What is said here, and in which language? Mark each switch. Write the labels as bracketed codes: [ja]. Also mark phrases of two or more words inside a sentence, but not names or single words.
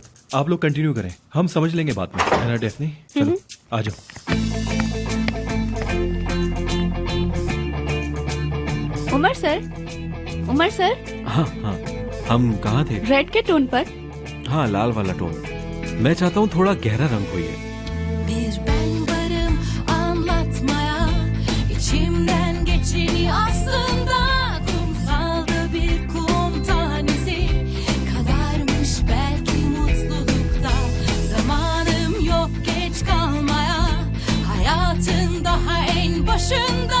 [hi] आप लोग कंटिन्यू करें, हम समझ लेंगे बाद में, है ना डेफनी? चलो आ जाओ। उमर सर, उमर सर, हाँ हाँ, हम कहाँ थे? रेड के टोन पर। हाँ, लाल वाला टोन। मैं चाहता हूँ थोड़ा गहरा रंग हो ये। [tr] Bir ben varım anlatmaya, içimden geçeni aslında kumsalda bir kum tanesi kadarmış belki mutlulukta. Zamanım yok geç kalmaya, hayatın daha en başında.